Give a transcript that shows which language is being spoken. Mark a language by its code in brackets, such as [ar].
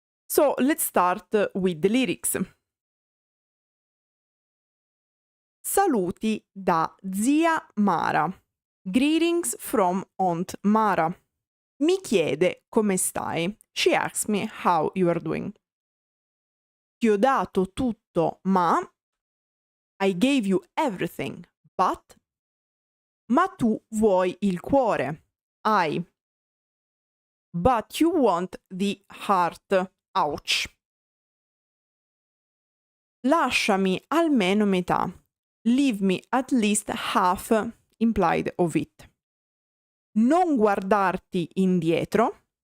[en] So let's start with the lyrics. [it] Saluti da zia Mara. [en] Greetings from Aunt Mara. [it] Mi chiede come stai. [en] She asks me how you are doing. [it] Ti ho dato tutto, ma [en] I gave you everything, but [it] ma tu vuoi il cuore. [en] But you want the heart. Ouch. [it] Lasciami almeno metà. [en] Leave me at least half implied of it. [it] Non guardarti indietro.